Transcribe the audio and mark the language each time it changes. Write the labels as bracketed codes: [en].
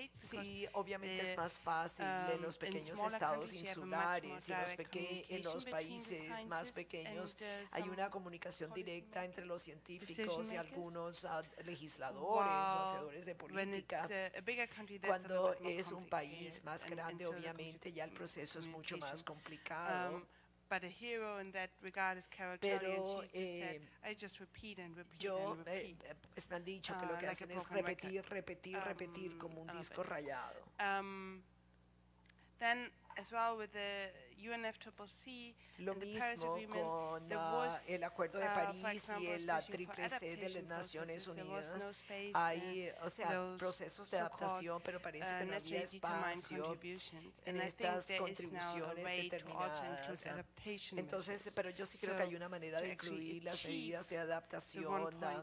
[es] Sí, obviamente es más fácil en los pequeños estados insulares y en los países más pequeños hay una comunicación directa entre los científicos y algunos legisladores o hacedores de política. Cuando es un país más grande, obviamente ya el proceso es mucho más complicado. [en] But a hero in that regard is Carol Kelly, and she just said, I just repeat and repeat and repeat. [es] Pues me han dicho que lo que hacen es repetir como un disco rayado. [en] Then as well with the UNFCCC, [es] lo mismo con el Acuerdo de París y la CCC de las Naciones Unidas. Hay, procesos de adaptación, pero parece que no había espacio en estas contribuciones determinadas. Entonces, pero yo sí creo que hay una manera de incluir las medidas de adaptación.